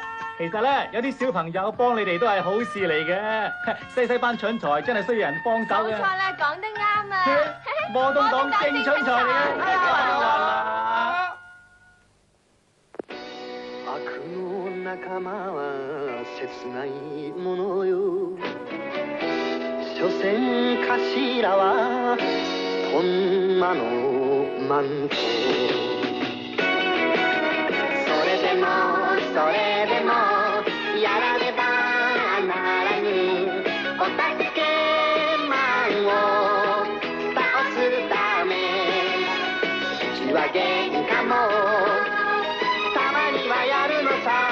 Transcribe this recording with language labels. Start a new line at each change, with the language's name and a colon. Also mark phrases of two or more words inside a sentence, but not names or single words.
Cantonese: 其實咧，有啲小朋友幫你哋都係好事嚟嘅。西班蠢材真係需要人幫手嘅。冇錯啦，講得啱啊！摩東黨正蠢材嚟嘅。
Japanese: 仲間は切ないものよ所詮頭はとんまのマントそれでもやらねばならぬお助けマンを倒すため口は喧嘩もたまにはやるのさ